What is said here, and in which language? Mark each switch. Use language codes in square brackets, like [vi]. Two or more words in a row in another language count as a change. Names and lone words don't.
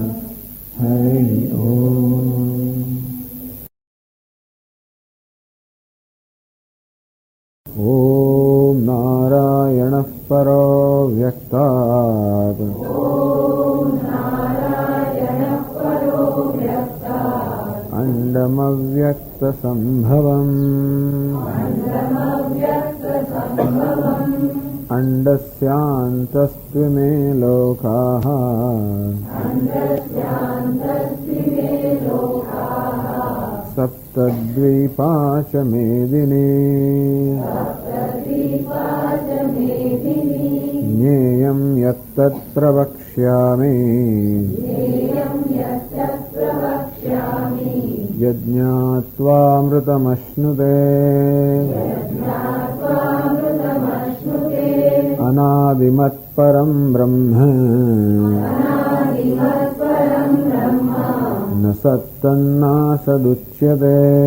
[sa] हरि ॐ. ॐ नारायणः परो व्यक्तात અંડમવ્યક્તસંભવम् અંડસ્યાन्तस्त्विमे लोकाः सप्तद्वीपा च मेदिनी ज्ञेयं यत्तत्र वक्ष्यामि यज्ञात्वामृतमश्नुते अनादिमत्त परम ब्रह्म न सत्तन्नासदुच्यते